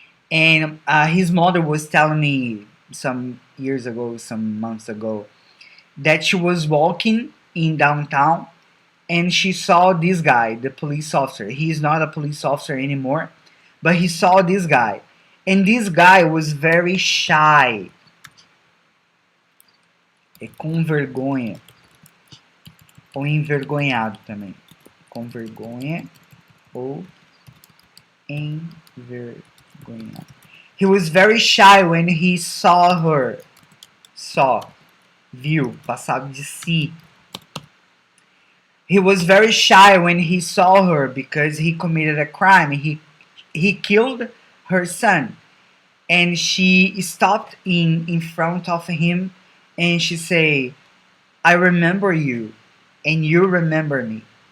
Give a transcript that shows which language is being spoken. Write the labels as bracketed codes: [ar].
[en] And his mother was telling me some years ago, some months ago, that she was walking in downtown and she saw this guy, the police officer. He is not a police officer anymore, but he saw this guy. And this guy was very shy. [pt] É com vergonha. Ou envergonhado também. Com vergonha ou envergonhado. [en] He was very shy when he saw her. [pt] Viu, passado de si. [en] He was very shy when he saw her because he committed a crime. He killed her son. And she stopped in front of him and she said, I remember you and you remember me.